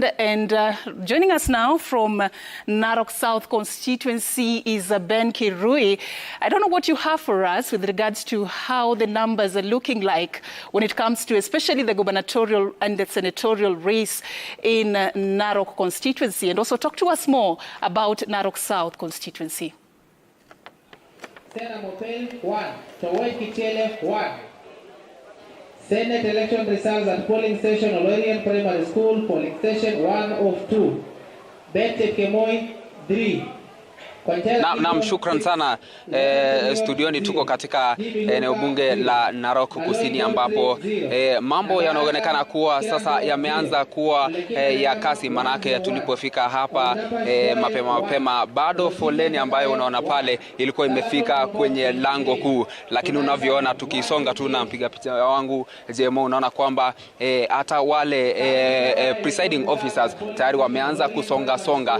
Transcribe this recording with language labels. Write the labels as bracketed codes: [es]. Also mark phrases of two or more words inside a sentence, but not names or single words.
[en] And joining us now from Narok South constituency is Ben Kirui. I don't know what you have for us with regards to how the numbers are looking like when it comes to especially the gubernatorial and the senatorial race in Narok constituency, and also talk to us more about Narok South constituency. Senate Motel 1, Towai Kichele 1. Senate election results at polling station Olorian Primary School, polling station 1 of 2. Bete Kemoi 3. [sw] Naam, shukran sana. Studioni tuko katika eneo bunge la Narok Kusini ambapo mambo yanaonekana kuwa sasa yameanza kuwa ya kasi, manake tulipofika hapa mapema bado foleni ambayo unaona pale ilikuwa imefika kwenye lango kuu, lakini unavyoona tukisonga tu na mpiga picha wangu Juma, unaona kwamba hata wale [en] presiding officers [sw] tayari wameanza kusonga.